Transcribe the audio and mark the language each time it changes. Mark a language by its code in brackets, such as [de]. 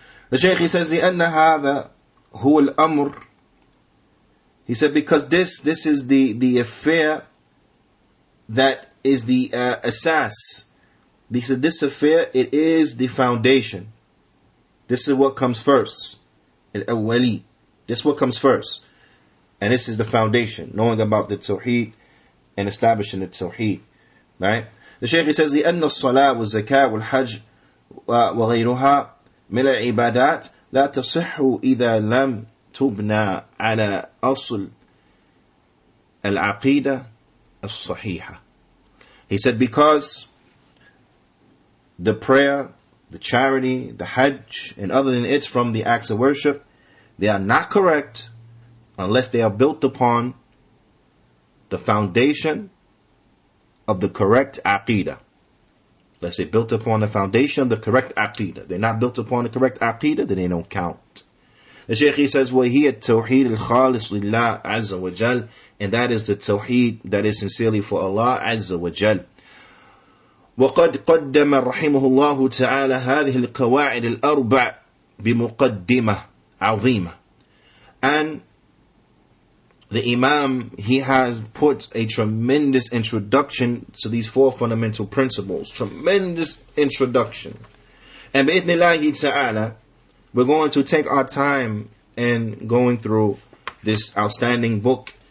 [en] The Shaykh, he says, [ar] لأن هذا هو الأمر. [en] He said, because this is the affair that is the asas. Because this affair, it is the foundation. This is what comes first. Al-awwali. This is what comes first. And this is the foundation. Knowing about the tawheed and establishing the tawheed. Right? The Shaykh says, [ar] لأن الصلاة والزكاة والحج وغيرها من العبادات لا تصح إذا لم تبنى على أصل العقيدة الصحيحة. [en] He said, because the prayer, the charity, the hajj, and other than it from the acts of worship, they are not correct unless they are built upon the foundation of the correct aqidah. Unless they're built upon the foundation of the correct aqidah. They're not built upon the correct aqidah, then they don't count. The Shaykh says, [ar] وَهِيَ التَّوْحِيدُ الْخَالِصُ لِلَّهِ عَزَّ وَجَلَّ, [en] and that is the tawheed that is sincerely for Allah Azza wa Jal. [ar] وقد قدم رحمه الله تعالى هذه القواعد الأربع بمقدمة عظيمة. [en] And the Imam, he has put a tremendous introduction to these four fundamental principles. Tremendous introduction. And بإذن ta'ala, we're going to take our time in going through this outstanding book.